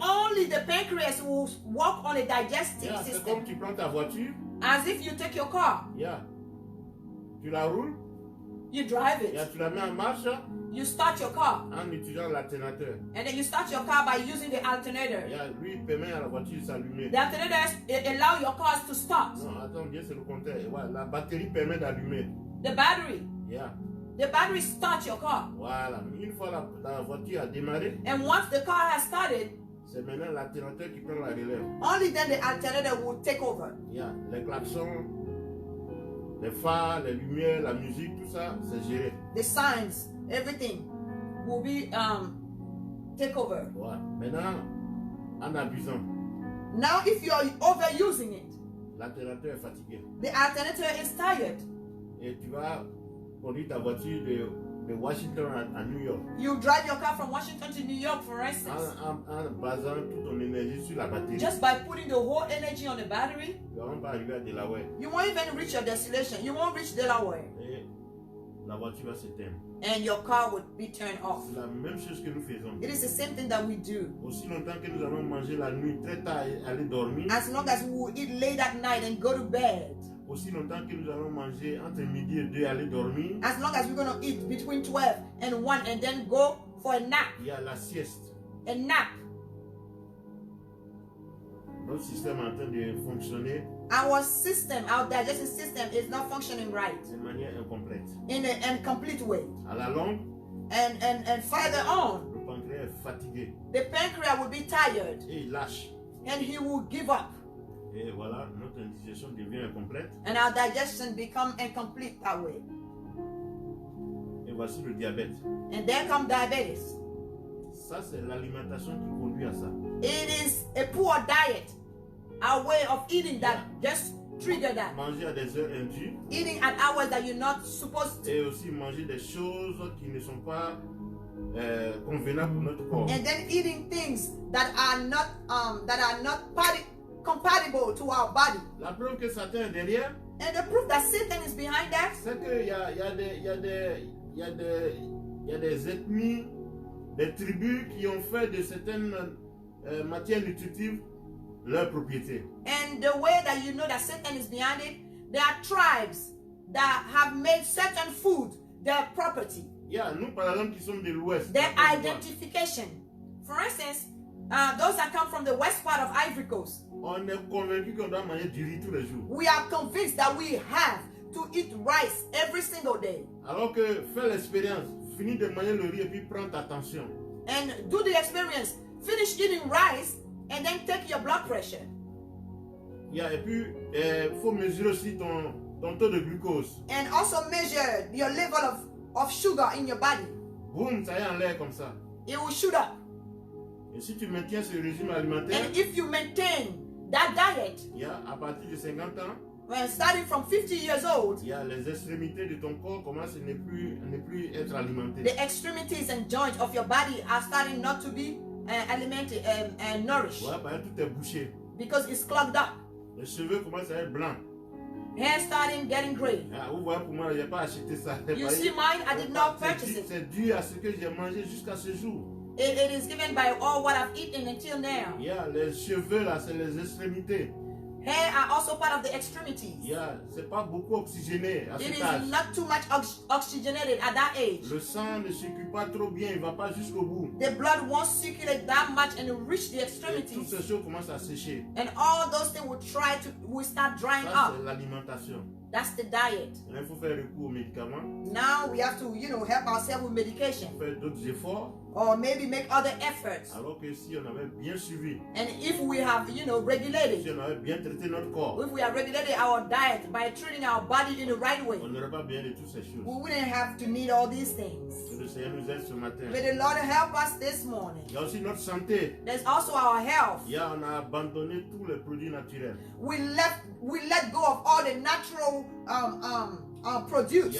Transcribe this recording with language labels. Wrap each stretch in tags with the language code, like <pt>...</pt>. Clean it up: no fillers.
<en>only the pancreas will work on the digestive</en> <fr>C'est</fr> <en>system.</en> <fr>comme tu prends ta voiture.</fr> <en>As if you take your car,</en> <fr>Tu la roules.</fr> <en>you drive it,</en> <fr>Tu la mets en marche</fr> <en>you start your car,</en> <fr>en utilisant l'alternateur.</fr> <en>and then you start your car by using the alternator.</en> <fr>Lui, il permet à la voiture de s'allumer.</fr> <en>The alternator allow your cars to start.</en> <fr>Non, attends, bien, c'est le contraire. La batterie permet d'allumer.</fr> <en>The battery, Yeah. the battery starts your car.</en> <fr>Voilà. Une fois la voiture a démarré,</fr> <en>And once the car has started,</en> <fr>c'est maintenant l'alternateur qui prend la relève.</fr> <en>only then the alternator will take over.</en> <fr>Les klaxons, les phares, les lumières, la musique, tout ça, c'est géré.</fr> <en>The signs, everything will be take over.</en> <fr>Ouais. Maintenant, en abusant,</fr> <en>Now, if you are overusing it,</en> <fr>l'alternateur est fatigué.</fr> <en>the alternator is tired.</en> <fr>Et tu vas conduire ta voiture de Washington à New York.</fr> <en>You drive your car from Washington to New York, for instance,</en> <fr>En basant toute ton énergie sur la batterie.</fr> <en>just by putting the whole energy on the battery.</en> <fr>Tu vas même pas arriver à Delaware.</fr> <en>You won't even reach your destination. You won't reach Delaware.</en> <fr>Et la voiture va s'éteindre.</fr> <en>And your car would be turned off.</en> <fr>C'est la même chose que nous faisons.</fr> <en>It is the same thing that we do.</en> <fr>Aussi longtemps que nous allons manger la nuit très tard et aller dormir,</fr> <en>As long as we will eat late at night and go to bed,</en> <fr>aussi longtemps que nous allons manger entre midi et 2 et aller dormir,</fr> <en>as long as we're going to eat between 12 and 1 and then go for a nap,</en> <fr>il y a la sieste.</fr> <en>a nap,</en> <fr>Notre système est en train de fonctionner</fr> <en>our system, our digestive system is not functioning right</en> <fr>de manière incomplète.</fr> <en>in an incomplete way.</en> <fr>À la longue,</fr> <en>And further on,</en> <fr>le pancréas est fatigué</fr> <en>the pancreas will be tired</en> <fr>et il lâche.</fr> <en>and he will give up.</en> <fr>Et voilà, notre digestion devient incomplète.</fr> <en>And our digestion become incomplete that way.</en> <fr>Et voici le diabète.</fr> <en>And there come diabetes.</en> <fr>Ça, c'est l'alimentation qui conduit à ça.</fr> <en>It is a poor diet our way of eating that just trigger that.</en> <fr>Manger à des heures indues.</fr> <en>Eating at hours that you're not supposed to.</en> <fr>Et aussi manger des choses qui ne sont pas convenables pour notre corps.</fr> <en>And then eating things that are not compatible to our body.</en> <fr>La preuve que Satan est derrière,</fr> <en>And the proof that Satan is behind that,</en> <fr>c'est qu'il y a des ethnies, des tribus qui ont fait de certaines matières nutritives leur propriété.</fr> <en>and the way that you know that Satan is behind it, there are tribes that have made certain food their property,</en> <fr>Il y a nous par exemple qui sommes de l'Ouest.</fr> <en>their identification. For instance, those that come from the west part of Ivory Coast,</en> <fr>On est convaincu qu'on doit manger du riz tous les jours.</fr> <en>we are convinced that we have to eat rice every single day.</en> <fr>Alors que fais l'expérience, finis de manger le riz et puis prends ta tension.</fr> <en>And do the experience. Finish eating rice and then take your blood pressure.</en> <fr>Et puis, faut mesurer aussi ton taux de glucose.</fr> <en>And also measure your level of sugar in your body.</en> <fr>Boum, ça y est en l'air comme ça.</fr> <en>It will shoot up.</en> <fr>Et si tu maintiens ce régime alimentaire,</fr> <en>And if you maintain that diet,</en> <fr>à partir de 50 ans,</fr> <en>when starting from 50 years old,</en> <fr>les extrémités de ton corps commencent à ne plus être alimentées.</fr> <en>the extremities and joints of your body are starting not to be alimented and nourished,</en> <fr>Parce que tout est bouché.</fr> <en>because it's clogged up.</en> <fr>Les cheveux commencent à être blancs.</fr> <en>Hair starting getting gray.</en> <fr>Vous voyez, pour moi, je n'ai pas acheté ça.</fr> <en>You see mine? I did not purchase it.</en> <fr>C'est dû à ce que j'ai mangé jusqu'à ce jour.</fr> <en>It is given by all what I've eaten until now.</en> <fr>Les cheveux là, c'est les extrémités.</fr> <en>Hair are also part of the extremities.</en> <fr>C'est pas beaucoup oxygéné à</fr> <en>It</en> <fr>cet âge.</fr> <en>is not too much oxygenated at that age.</en> <fr>Le sang ne circule pas trop bien, il va pas jusqu'au bout.</fr> <en>The blood won't circulate that much and reach the</en> <fr>Et toutes</fr> <en>extremities.</en> <fr>ces choses commencent à sécher.</fr> <en>And all those things will start drying</en> <fr>Ça,</fr> <en>up.</en> <fr>c'est l'alimentation.</fr> <en>That's the diet.</en> <fr>Là, il faut faire recours aux médicaments,</fr> <en>Now we have to, help ourselves with medication.</en> <fr>faire d'autres efforts,</fr> <en>Or maybe make other efforts.</en> <fr>alors que si on avait bien suivi,</fr> <en>And if we have,</en> <fr>si</fr> <en>regulated,</en> <fr>on avait bien traité notre corps,</fr> <en>if we have regulated our diet by treating our body in the right way,</en> <fr>on n'aurait pas bien de toutes ces choses.</fr> <en>we wouldn't have to need all these things.</en> <fr>Que le Seigneur nous aide ce matin.</fr> <en>May the Lord help us this morning.</en> <fr>Il y a aussi notre santé.</fr> <en>There's also our health.</en> <fr>On a abandonné tous les produits naturels.</fr> <en>We let go of all the natural produce.</en>